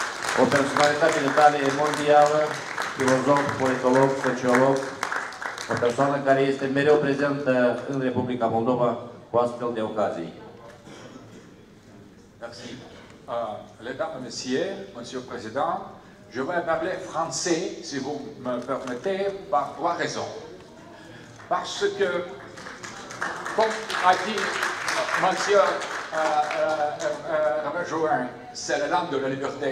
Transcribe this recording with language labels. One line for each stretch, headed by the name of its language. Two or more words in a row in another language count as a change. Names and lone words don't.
Romanian: o personalitate de tale mondială, filozof, politolog, sociolog, o persoană care este mereu prezentă în Republica Moldova cu astfel de ocazii.
French: Merci. Mesdames et messieurs, Monsieur le Président, je vais parler français, si vous me permettez, par trois raisons. Parce que, comme a dit Monsieur Rejoin, c'est la langue de la liberté.